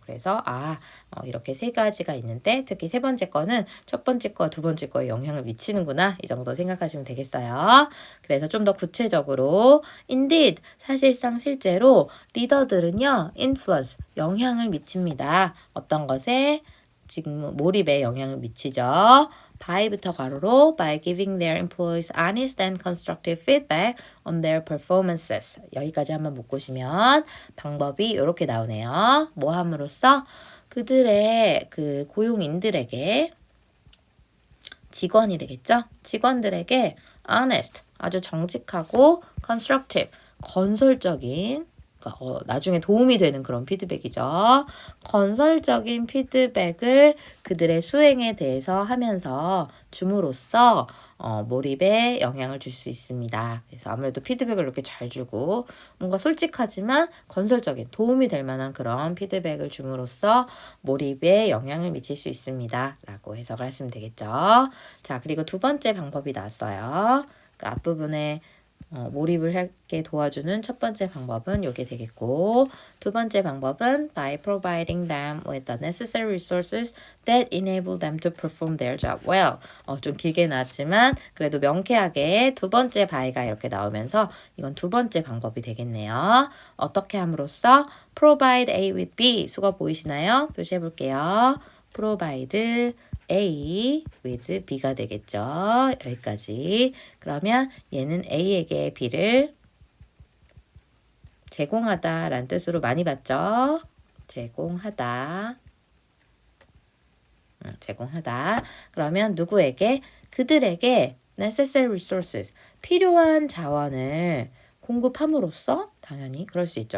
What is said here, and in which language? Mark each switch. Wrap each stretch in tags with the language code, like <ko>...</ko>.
<ko>그래서 이렇게 세 가지가 있는데 특히 세 번째 거는 첫 번째 거, 두 번째 거에 영향을 미치는구나. 이 정도 생각하시면 되겠어요. 그래서 좀 더 구체적으로 indeed, 사실상 실제로 리더들은요, influence, 영향을 미칩니다. 어떤 것에 지금 몰입에 영향을 미치죠. by부터 괄호로</ko> <en>by giving their employees honest and constructive feedback on their performances.</en> <ko>여기까지 한번 묶으시면 방법이 이렇게 나오네요. 뭐 함으로써 그들의 그 고용인들에게 직원이 되겠죠? 직원들에게 honest, 아주 정직하고 constructive, 건설적인 그러니까 나중에 도움이 되는 그런 피드백이죠. 건설적인 피드백을 그들의 수행에 대해서 하면서 줌으로써 몰입에 영향을 줄 수 있습니다. 그래서 아무래도 피드백을 이렇게 잘 주고 뭔가 솔직하지만 건설적인 도움이 될 만한 그런 피드백을 줌으로써 몰입에 영향을 미칠 수 있습니다. 라고 해석을 하시면 되겠죠. 자, 그리고 두 번째 방법이 나왔어요. 그 앞부분에 몰입을 하게 도와주는 첫 번째 방법은 이게 되겠고 두 번째 방법은</ko> <en>by providing them with the necessary resources that enable them to perform their job well.</en> <ko>좀 길게 나왔지만 그래도 명쾌하게 두 번째 by가 이렇게 나오면서 이건 두 번째 방법이 되겠네요. 어떻게 함으로써</ko> <en>provide A with B</en> <ko>수거 보이시나요? 표시해 볼게요. provide A with B가 되겠죠. 여기까지. 그러면 얘는 A에게 B를 제공하다 라는 뜻으로 많이 봤죠. 제공하다. 제공하다. 그러면 누구에게? 그들에게 necessary resources, 필요한 자원을 공급함으로써 당연히 그럴 수 있죠.</ko>